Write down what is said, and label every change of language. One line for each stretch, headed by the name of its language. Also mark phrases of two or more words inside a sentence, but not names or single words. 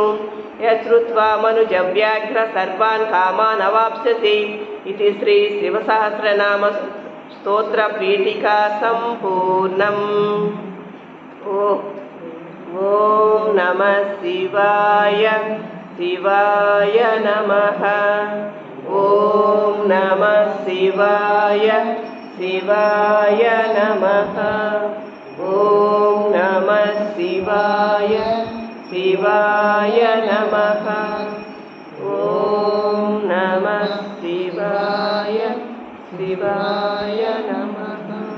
Sanskrit: यश्रुत्वा मनुजव्याघ्र सर्वान् कामान् अवाप्स्यसि। इति श्री शिवसहस्रनाम स्तोत्रपीठिका सम्पूर्णम्। ओम नमः शिवाय शिवाय नमः। ఓం నమః శివాయ శివాయ నమః. ఓం నమః శివాయ శివాయ నమః. ఓం నమః శివాయ శివాయ నమః.